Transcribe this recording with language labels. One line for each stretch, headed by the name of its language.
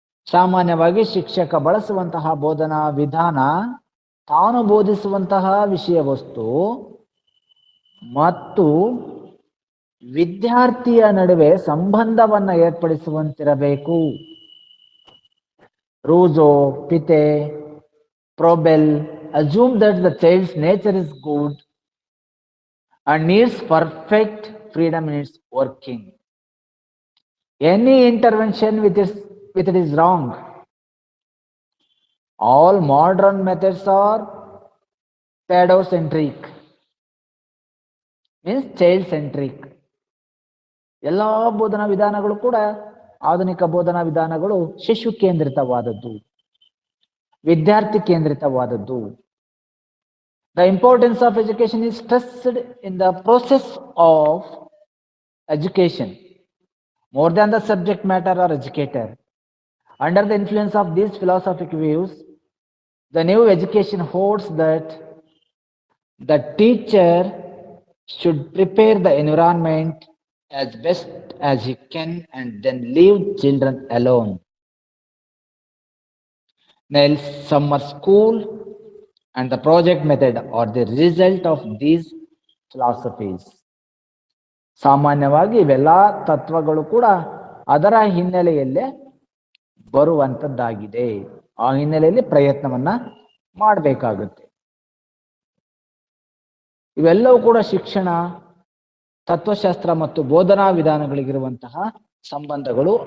Kannada: ಸಾಮಾನ್ಯವಾಗಿ ಶಿಕ್ಷಕ ಬಳಸುವಂತಹ ಬೋಧನಾ ವಿಧಾನ ತಾನು ಬೋಧಿಸುವಂತಹ ವಿಷಯ ವಸ್ತು ಮತ್ತು ವಿದ್ಯಾರ್ಥಿಯ ನಡುವೆ ಸಂಬಂಧವನ್ನ ಏರ್ಪಡಿಸುವಂತಿರಬೇಕು.
English: Rousseau, ಪಿತೆ, Froebel assume that the child's nature is good and needs perfect freedom in its working. Any intervention with it is wrong. All modern methods are pedocentric, means child centric.
Kannada: ಎಲ್ಲ ಬೋಧನಾ ವಿಧಾನಗಳು ಕೂಡ, ಆಧುನಿಕ ಬೋಧನಾ ವಿಧಾನಗಳು ಶಿಶು ಕೇಂದ್ರಿತವಾದದ್ದು, ವಿದ್ಯಾರ್ಥಿ ಕೇಂದ್ರಿತವಾದದ್ದು.
English: The importance of education is stressed in the process of education more than the subject matter or educator. Under the influence of these philosophic views, the new education holds that the teacher should prepare the environment as best as he can and then leave children alone. Nell's summer school and the project method are the result of these philosophies.
Kannada: ಸಾಮಾನ್ಯವಾಗಿ ಇವೆಲ್ಲ ತತ್ವಗಳು ಕೂಡ ಅದರ ಹಿನ್ನೆಲೆಯಲ್ಲೇ ಬರುವಂತದ್ದಾಗಿದೆ. ಆ ಹಿನ್ನೆಲೆಯಲ್ಲಿ ಪ್ರಯತ್ನವನ್ನ ಮಾಡಬೇಕಾಗುತ್ತೆ. ಇವೆಲ್ಲವೂ ಕೂಡ ಶಿಕ್ಷಣ, ತತ್ವಶಾಸ್ತ್ರ ಮತ್ತು ಬೋಧನಾ ವಿಧಾನಗಳಿಗಿರುವಂತಹ ಸಂಬಂಧಗಳು.